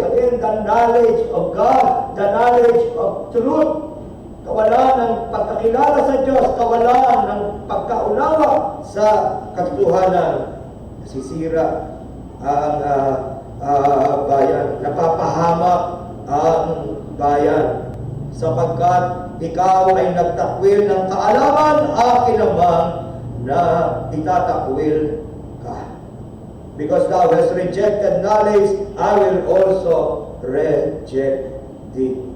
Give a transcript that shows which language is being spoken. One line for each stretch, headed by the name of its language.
English: Again, the knowledge of God, the knowledge of truth.
Filipino: Kawalan ng pagkakilala sa Diyos, kawalan ng pagkaunawa sa katotohanan. Nasisira ang bayan, napapahamak ang bayan, sapagkat ikaw ay nagtakwil ng kaalaman, akin naman na itatakwil ka.
English: Because thou hast rejected knowledge, I will also reject thee.